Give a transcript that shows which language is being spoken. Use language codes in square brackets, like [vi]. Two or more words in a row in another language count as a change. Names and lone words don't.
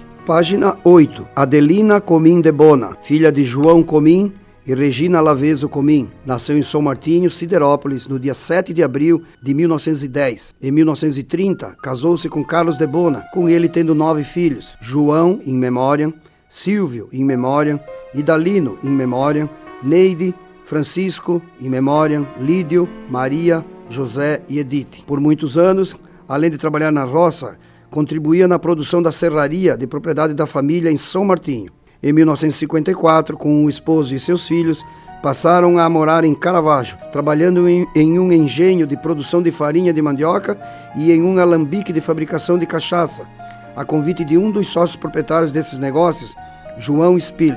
[pt] Página 8. Adelina Comim de Bona, filha de João Comim e Regina Laveso Comim. Nasceu em São Martinho, Siderópolis, no dia 7 de abril de 1910. Em 1930, casou-se com Carlos de Bona, com ele tendo 9 filhos. João, [la] in memoriam. Silvio, in memoriam. Idalino, in memoriam. Neide, Francisco, in memoriam. [pt] Lídio, Maria, José e Edith. Por muitos anos, além de trabalhar na roça, contribuía na produção da serraria de propriedade da família em São Martinho. Em 1954, com o esposo e seus filhos, passaram a morar em Caravaggio, trabalhando em um engenho de produção de farinha de mandioca e em um alambique de fabricação de cachaça, a convite de um dos sócios proprietários desses negócios, João Spiller.